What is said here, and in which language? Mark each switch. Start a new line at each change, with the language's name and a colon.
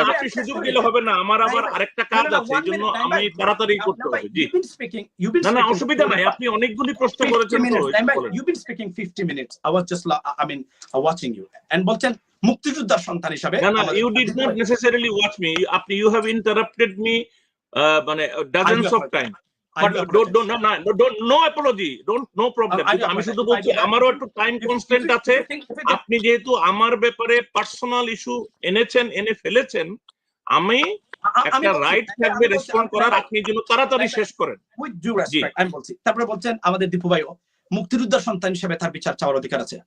Bangla: আপনি সুযোগ দিলে হবে না, আমার আবার আরেকটা কাজ আছে, এই জন্য আমি তাড়াতাড়ি করতে হবে। জি না অসুবিধা নাই, আপনি অনেকগুলি প্রশ্ন করেছেন তো।
English: You've been speaking 50 minutes. I was just watching you and
Bangla: বলছেন মুক্তিযোদ্ধার সন্তান হিসেবে।
English: না you did not necessarily watch me. You have interrupted me মানে dozens of times. But no apology, no problem.
Bangla: আমি শুধু বলছি আমারও একটু টাইম কনস্ট্যান্ট আছে। আপনি যেহেতু আমার ব্যাপারে পার্সোনাল ইস্যু এনে ফেলেছেন, আমি একটা রাইট থাকবে রেসপন্ড করার, আপনি যেন তাড়াতাড়ি শেষ করেন।
English: with due respect
Bangla: আমি বলছি। তারপরে বলছেন আমাদের দীপু ভাইও মুক্তিযোদ্ধার সন্তান হিসেবে তার বিচার চাওয়ার অধিকার আছে।